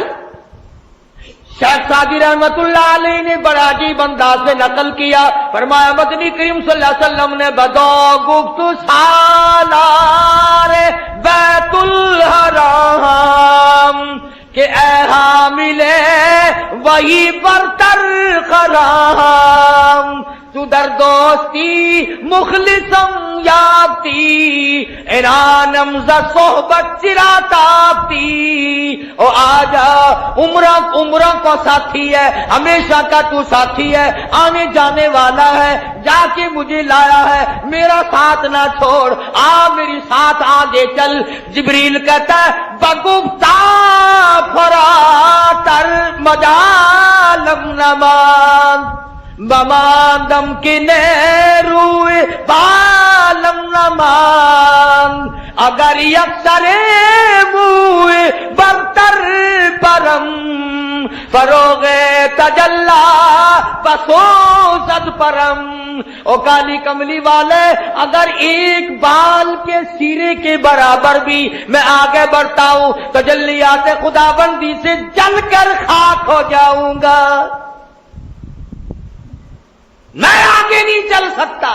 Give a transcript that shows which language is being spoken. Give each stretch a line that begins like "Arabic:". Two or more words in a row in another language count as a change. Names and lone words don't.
Urdu: شیخ سعدی رحمت اللہ علیہ نے بڑا عجیب انداز سے نقل کیا، فرمایا مدنی کریم صلی اللہ علیہ وسلم نے
Persian: بدو گفت سالار بیت الحرام کہ اے حامل وہی برتر خرام، تو در دوستی مخلصم یابتی، انانم ز صحبت چرا تابتی۔
Urdu: او آجا عمرہ کا ساتھی ہے، ہمیشہ کا تو ساتھی ہے، آنے جانے والا ہے، جا کے مجھے لایا ہے، میرا ساتھ نہ چھوڑ، آ میری ساتھ آگے چل۔
Persian: جبریل
Urdu: کہتا ہے
Persian: بگفتا فراتر مجالم نمان بماندم کی نیروی بالم نمان، اگر یک سرے موی برتر پرم فروغ تجلا بسوزد پرم۔
Urdu: او کالی کملی والے اگر ایک بال کے سیرے کے برابر بھی میں آگے بڑھتا ہوں تجلیات خدا بندی سے جل کر خاک ہو جاؤں گا، میں آگے نہیں چل سکتا۔